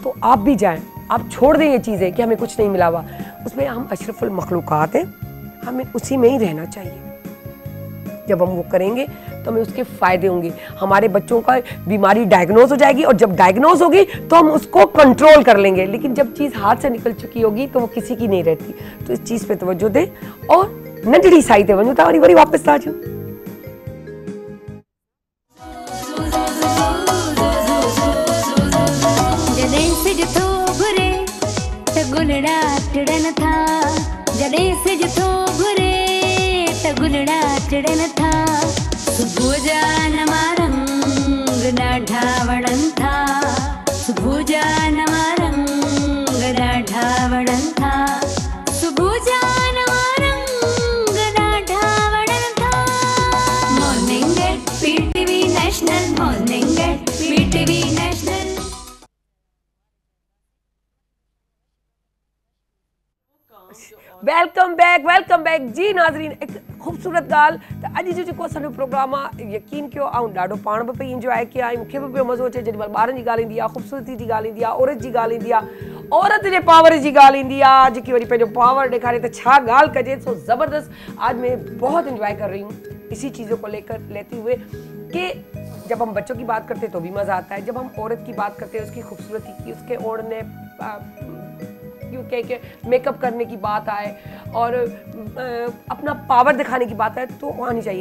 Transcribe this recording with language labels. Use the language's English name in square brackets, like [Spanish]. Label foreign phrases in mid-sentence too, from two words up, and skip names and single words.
[Urdu] تو آپ بھی جائیں، آپ چھوڑ دیں یہ چیزیں کہ ہمیں کچھ نہیں ملا ہوا، اس میں ہم اشرف المخلوقات ہیں، ہمیں اسی میں ہی رہنا چاہیے. جب ہم وہ کریں گے تو ہمیں اس کے فائدے ہوں گے، ہمارے بچوں کا بیماری ڈائیگنوز ہو جائے گی، اور جب ڈائیگنوز ہوگی تو ہم اس کو کنٹرول کر لیں گے. لیکن جب چیز ہاتھ سے نکل چکی ہوگی تو وہ کسی کی نہیں رہتی. تو اس چیز پہ توجہ دیں اور [Sindhi] नंढड़ी साई ते वञो था वरी वरी [Urdu] واپس آ جاؤ. [Sindhi] जॾहिं सिज थो घुरे त गुलड़ा टिड़न था, जॾहिं सिज थो घुरे त गुलड़ा टिड़न था, सुबुह जा नवा रंग ॾाढा वणनि था, सुबुह जा नवा रंग ॾाढा वणनि था, सुबुह जा नवा रंग ॾाढा वणनि था। [English] Morning at PTV National, Morning at PTV National. welcome back [Urdu] جی ناظرین. [Sindhi] एक खूबसूरत गाल तो अॼु जो जेको असांजो प्रोग्राम आहे, यकीन कयो ऐं ॾाढो पाण बि पई इंजॉय कयां, मूंखे बि पियो मज़ो अचे जेॾी महिल ॿारनि जी ॻाल्हि ईंदी आहे, ख़ूबसूरती जी ॻाल्हि ईंदी आहे, औरत जी ॻाल्हि ईंदी आहे, औरत जे पावर जी ॻाल्हि ईंदी आहे, जेकी वरी पंहिंजो पावर ॾेखारे त छा ॻाल्हि कजे। [Urdu] سو زبردست آج میں بہت انجوائے کر رہی ہوں اسی چیزوں کو لیتے ہوئے کہ جب ہم بچوں کی بات کرتے ہیں تو بھی مزہ آتا ہے، جب ہم عورت کی بات کرتے ہیں اس کی خوبصورتی کی، اس کے اوڑھنے کیونکہ میک اپ کرنے کی بات آئے اور اپنا پاور دکھانے کی بات آئے تو آنی چاہیے.